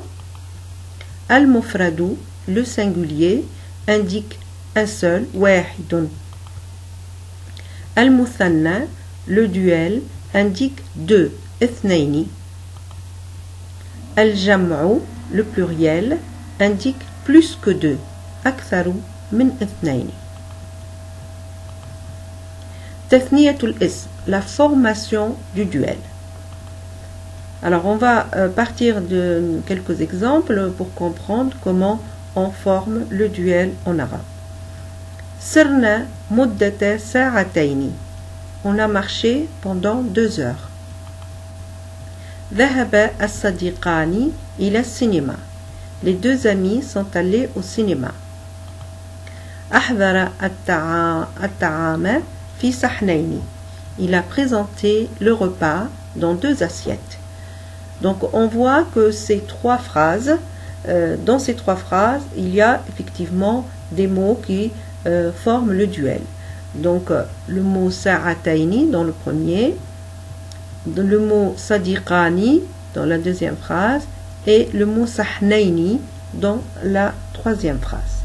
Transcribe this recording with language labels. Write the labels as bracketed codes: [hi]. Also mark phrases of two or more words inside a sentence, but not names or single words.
[fr] Al-mufradu, le singulier, indique un seul, wahidun. Al-muthanna, le duel, indique deux, ithnaini. Al-jam'u, le pluriel, indique plus que deux, [ar] aktharu min ithnaini. Tathniyatul ism, [fr] la formation du duel. Alors on va partir de quelques exemples pour comprendre comment on forme le duel en arabe. [ar] Sirna muddata sa'ataini. [fr] On a marché pendant 2 heures. [ar] Dhahaba as-sadiqani ila [fr] cinéma. Les deux amis sont allés au cinéma. [ar] Ahdara at-ta'ama fi sahnaini. [fr] Il a présenté le repas dans 2 assiettes. Donc on voit que ces trois phrases, dans ces trois phrases, il y a effectivement des mots qui forment le duel. Donc le mot sa'ataini dans le premier, le mot sadiqani dans la deuxième phrase et le mot sahnaini dans la troisième phrase.